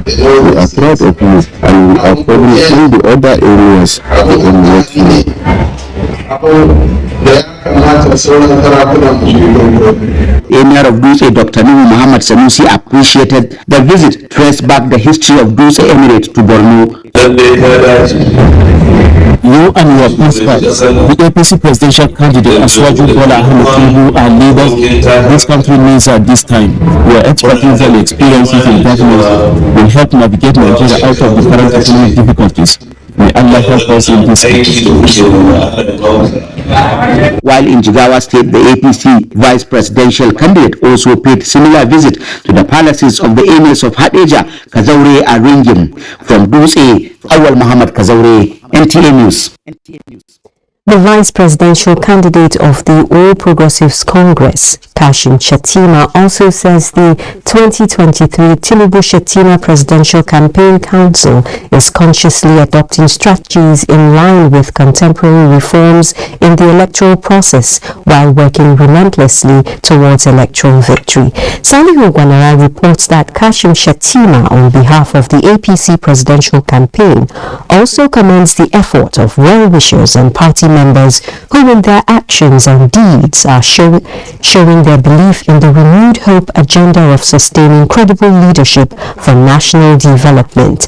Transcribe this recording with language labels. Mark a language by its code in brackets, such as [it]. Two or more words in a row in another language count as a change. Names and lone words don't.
[en] We are proud of you and we are probably in the other areas to emulate you. Emir of Dutse, Dr. Nuhu Muhammad Sanusi, appreciated the visit, traced back the history of Dutse Emirate to Borno. You and your principals, the APC presidential candidate Aswaju Bola Ahmed Tinubu are leaders this country needs at this time. Your expertise and experiences in government will help navigate Nigeria out of the current economic difficulties. May Allah help us in this. While in Jigawa State, the APC vice presidential candidate also paid similar visit to the palaces of the emirs of Hadeja, Kazaure and Ringim. From Dutse, Awal Muhammad Kazaure, NTA News. The vice presidential candidate of the All Progressives Congress, Kashim Shettima, also says the 2023 Tinubu-Shettima Presidential Campaign Council is consciously adopting strategies in line with contemporary reforms in the electoral process while working relentlessly towards electoral victory. Salihu Gwanara reports that Kashim Shettima, on behalf of the APC presidential campaign, also commends the effort of well-wishers and party members who in their actions and deeds are showing their belief in the renewed hope agenda of sustaining credible leadership for national development.